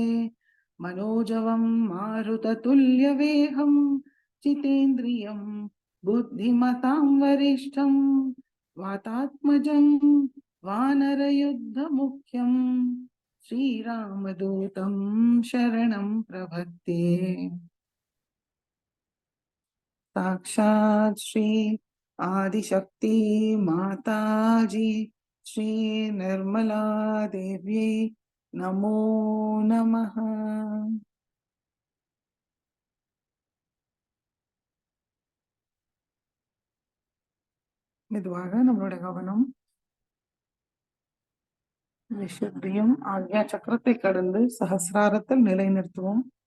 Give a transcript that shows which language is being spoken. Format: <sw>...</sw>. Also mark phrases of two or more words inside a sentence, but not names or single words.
<sa>मनोजवं मारुततुल्यवेगं जितेन्द्रियं बुद्धिमतां वरिष्ठं, वातात्मजं वानरयुद्धमुख्यं श्रीरामदूतं शरणं प्रपद्ये। साक्षात् श्री आदिशक्ति माताजी श्री निर्मला देव्यै नमो नमः।</sa> <ta>மெதுவாக நம்மளுடைய கவனம் விசுத்தியும் ஆக்ஞா சக்கரத்தை கடந்து சஹஸ்ராரத்தில் நிலைநிறுத்துவோம்.</ta>